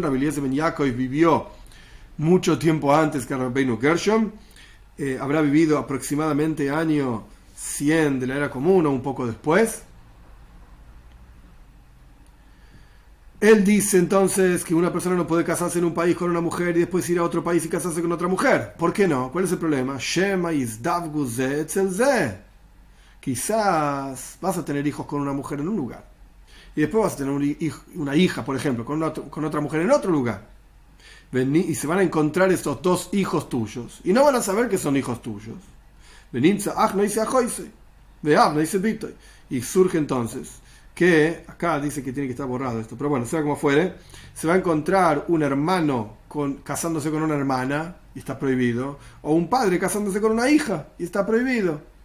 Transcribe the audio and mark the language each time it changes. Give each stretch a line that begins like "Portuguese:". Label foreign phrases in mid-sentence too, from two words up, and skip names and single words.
Spanish: Rabbi Eliezer ben Yaakov vivió mucho tiempo antes que Rabbeinu Gershom, habrá vivido aproximadamente año 100 de la era común o un poco después. Él dice entonces que una persona no puede casarse en un país con una mujer y después ir a otro país y casarse con otra mujer. ¿Por qué no? ¿Cuál es el problema?
Hebrew: שמא יזדווגו זה אצל זה.
Spanish: Quizás vas a tener hijos con una mujer en un lugar y después vas a tener una hija, por ejemplo, con otra mujer en otro lugar. Y se van a encontrar estos dos hijos tuyos y no van a saber que son hijos tuyos. Y surge entonces que, acá dice que tiene que estar borrado esto, pero bueno, sea como fuere, se va a encontrar un hermano casándose con una hermana y está prohibido, o un padre casándose con una hija y está prohibido.